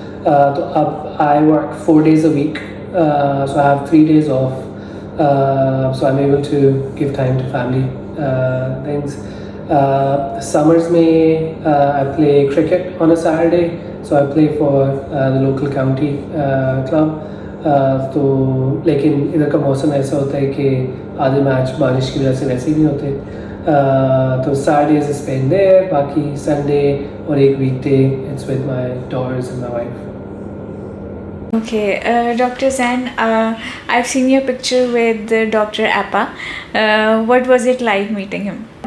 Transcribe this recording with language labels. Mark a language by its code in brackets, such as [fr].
[en] I work 4 days a week, so I have 3 days off, so I'm able to give time to family things. Summers I play cricket on a Saturday, so I play for the local county club. [hi] तो लेकिन इधर का मौसम ऐसा होता है कि आधे मैच बारिश की वजह से वैसे ही नहीं होते. [en] तो Saturdays I spend there, [hi] बाकी Sunday और एक [en] weekday it's with my daughters and my wife. Okay, Dr. Zain, I've seen your picture with Dr. Appa. What was it like meeting him?